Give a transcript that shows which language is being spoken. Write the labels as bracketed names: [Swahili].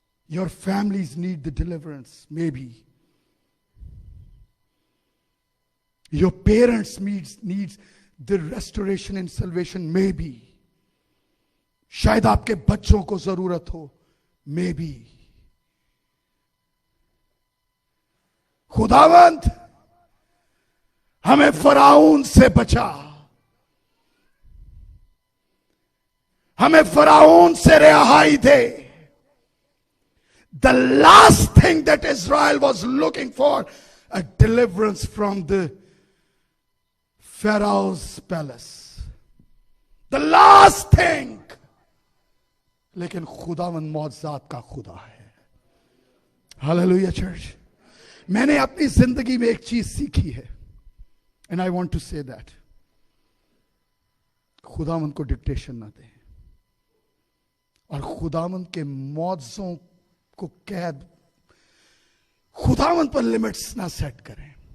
[English] Your families need the deliverance, may be your parents needs the restoration and salvation, maybe. [Hindi] शायद आपके बच्चों को जरूरत हो, maybe. खुदावंद हमें फराउन से बचा, हमें फराउन से रिहाई दे। [English] The last thing that Israel was looking for, a deliverance from the Pharaoh's palace. The last thing. [Hindi] लेकिन खुदावंद मौजूद का खुदा है। Hallelujah church. मैंने अपनी जिंदगी में एक चीज सीखी है, [English] and I want to say that, [Hindi] खुदावंद को डिक्टेशन ना दें और खुदावंद के मौजों को कैद, खुदावंद पर लिमिट्स ना सेट करें।